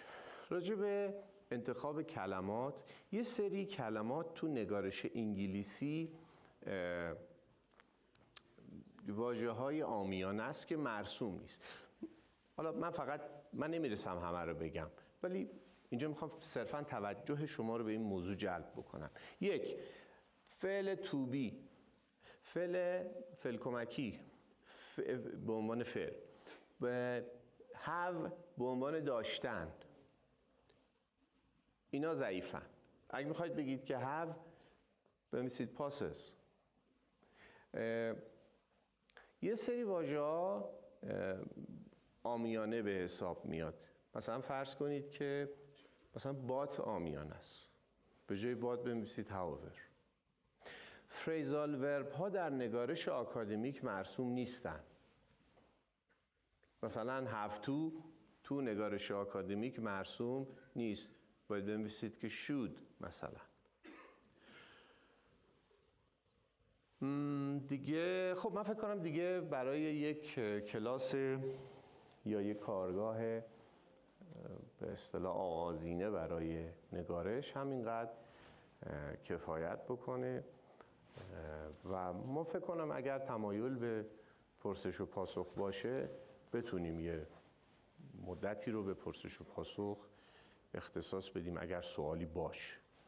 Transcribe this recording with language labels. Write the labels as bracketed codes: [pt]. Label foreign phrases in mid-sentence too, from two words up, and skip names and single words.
[fa] راجع به انتخاب کلمات، یه سری کلمات تو نگارش انگلیسی واژه‌های عامیانه است که مرسوم نیست. حالا من نمیرسم همه رو بگم، ولی اینجا میخوام صرفاً توجه شما رو به این موضوع جلب بکنم. یک، فعل [en] to be، [fa] فعل کمکی به عنوان فعل، have به عنوان داشتن، اینا ضعیفن. اگه میخواید بگید که have بنویسید possess. یه سری واژه‌ها عامیانه به حساب میاد. مثلا فرض کنید که مثلا بات عامیانه است، به جای بات بنویسید however. [en] phrasal verb [fa] ها در نگارش آکادمیک مرسوم نیستن. مثلا [en] have to [fa] تو نگارش آکادمیک مرسوم نیست، باید بنویسید که should مثلا. دیگه خب من فکر کنم دیگه برای یک کلاس یا یک کارگاه به اصطلاح آغازینه برای نگارش همینقدر کفایت بکنه و ما فکر کنم اگر تمایل به پرسش و پاسخ باشه بتونیم یه مدتی رو به پرسش و پاسخ اختصاص بدیم اگر سوالی باشه.